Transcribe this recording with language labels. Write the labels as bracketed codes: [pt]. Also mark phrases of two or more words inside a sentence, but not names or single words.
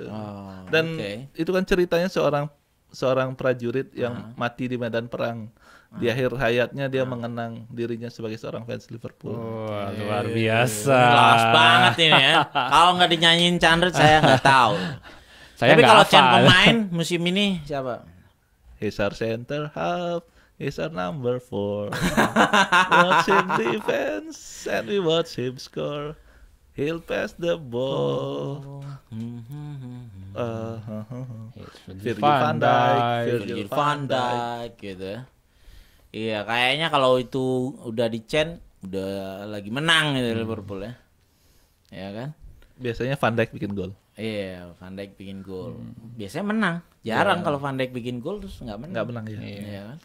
[id] Dan itu kan ceritanya seorang prajurit yang mati di medan perang. Di akhir hayatnya dia mengenang dirinya sebagai seorang fans Liverpool. Luar biasa. Kelas banget ini ya. Kalau nggak dinyanyiin Chandra saya nggak tahu. Tapi kalau Chan pemain musim ini siapa? [en] He's our center half. He's our number 4. Watch him defense and we watch him score. He'll pass the ball. Virgil van Dijk [id] gitu. Iya, kayaknya kalau itu udah di Chen udah lagi menang gitu Liverpool ya. Ya kan? Biasanya Van Dijk bikin gol. Iya, Van Dijk bikin gol. Biasanya menang. Jarang kalau Van Dijk bikin gol terus nggak menang. Nggak menang ya. Iya kan?